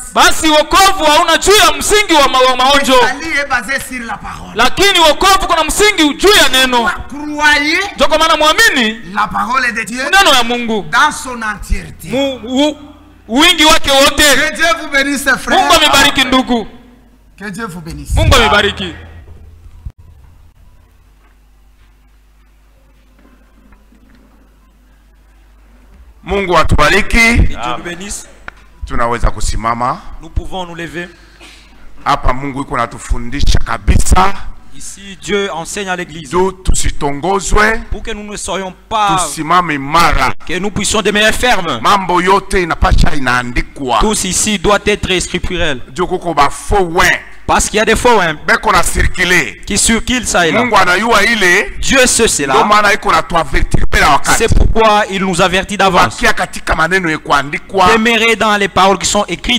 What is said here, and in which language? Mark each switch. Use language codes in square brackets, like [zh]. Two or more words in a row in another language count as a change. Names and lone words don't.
[fr] Le salut est basé sur la parole. Croyez la parole de Dieu dans son entièreté. Que Dieu vous bénisse, frère. Que Dieu vous bénisse. [sw] Mungu atubariki. Tunaweza kusimama. [fr] Nous pouvons nous lever. [sw] Hapa Mungu yuko natufundisha kabisa. [fr] Ici Dieu enseigne à l'église. [sw] Tusitongozwe. [fr] Pour que nous ne soyons pas. [sw] Tusimame imara. [fr] Que nous puissions demeurer fermes. [sw] Mambo yote inapasha inaandikwa. [fr] Tous ici doit être scripturel. [sw] Kuko ba faux [fr] Parce qu'il y a des faux hein, qui circulent ça et là. Dieu sait cela. C'est pourquoi il nous avertit d'avance. Demeurer dans les paroles qui sont écrites.